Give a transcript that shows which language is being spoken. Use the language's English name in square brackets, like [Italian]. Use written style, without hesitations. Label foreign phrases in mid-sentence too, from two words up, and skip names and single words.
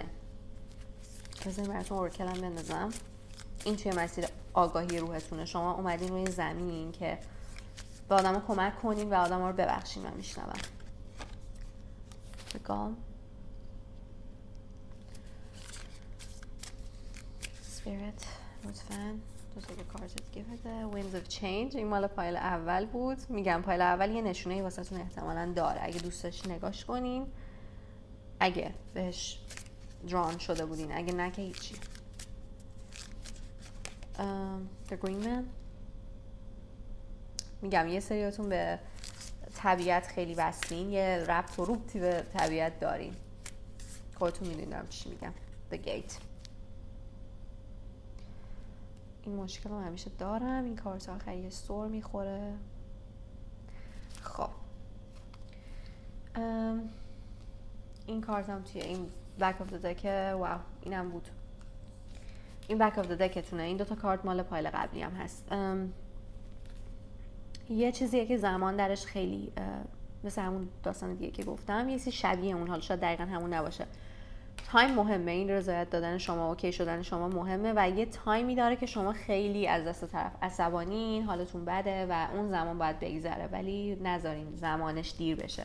[Persian] بذارین براتون اورکلم بندازم. این توی مسیر آگاهی روحتونه، شما اومدین روی زمین که به آدم کمک کنین و آدم رو ببخشین. من میشنوم بگم Spirit لطفاً بذار به کارتت دیگه بده. Winds of Change، این مال پایل اول بود. میگم پایل اول یه نشونه واسه تون احتمالاً داره، اگه دوست داشتی نگاش کنین، اگه بهش دران شده بودین، اگه نه که هیچی. The Green Man، میگم یه سریاتون به طبیعت خیلی وصلین، یه ربط و روبطی به طبیعت دارین، خودتون میدونید دارم چی میگم. The Gate، این مشکل رو همیشه دارم، این کارت آخری یه سور میخوره. خب این کارت هم توی این Back of the Deck، واو اینم بود، این Back of the Deckتونه. این دوتا کارت مال پایل قبلی هم هست. یه چیزیه که زمان درش خیلی مثل همون داستان دیگه که گفتم، یه چیزی شبیه اون، حالا شاید دقیقا همون نباشه. تایم مهمه، این رضایت دادن شما، اوکی شدن شما مهمه و یه تایمی داره که شما خیلی از دست طرف عصبانین، حالتون بده و اون زمان باید بگذره، ولی نذارین زمانش دیر بشه.